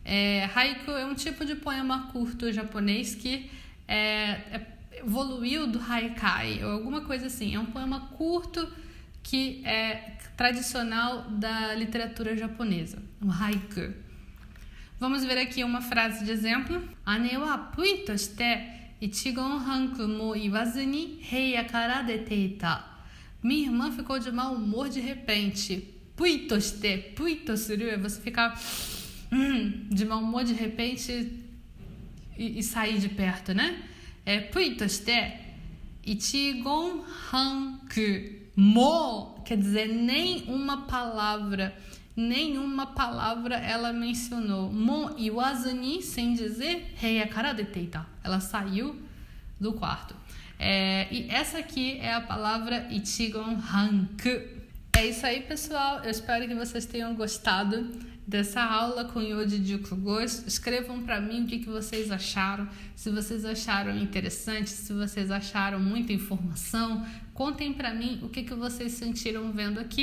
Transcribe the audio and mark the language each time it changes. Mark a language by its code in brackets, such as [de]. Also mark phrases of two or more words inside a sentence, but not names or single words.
[pt] Haiku é um tipo de poema curto japonês que evoluiu do haikai, ou alguma coisa assim. É um poema curto que é tradicional da literatura japonesa, o haiku. Vamos ver aqui uma frase de exemplo. [ja] 姉はぷいとして一言半句も言わずに部屋から出ていた. [pt] Minha irmã ficou de mau humor de repente. [ja] ぷいとして、ぷいとする [pt] é você ficar de mau humor de repente e sair de perto, né? [ja] ぷいとして一言半句も, [pt] quer dizer, nenhuma palavra ela mencionou. [ja] も言わずに, [pt] sem dizer, [ja] 部屋から出ていた. [pt] Ela saiu do quarto. E essa aqui é a palavra [ja] 一言半句. [pt] É isso aí, pessoal. Eu espero que vocês tenham gostado dessa aula com [ja] 四字熟語. [pt] Escrevam para mim o que vocês acharam. Se vocês acharam interessante, se vocês acharam muita informação, contem para mim o que vocês sentiram vendo aqui.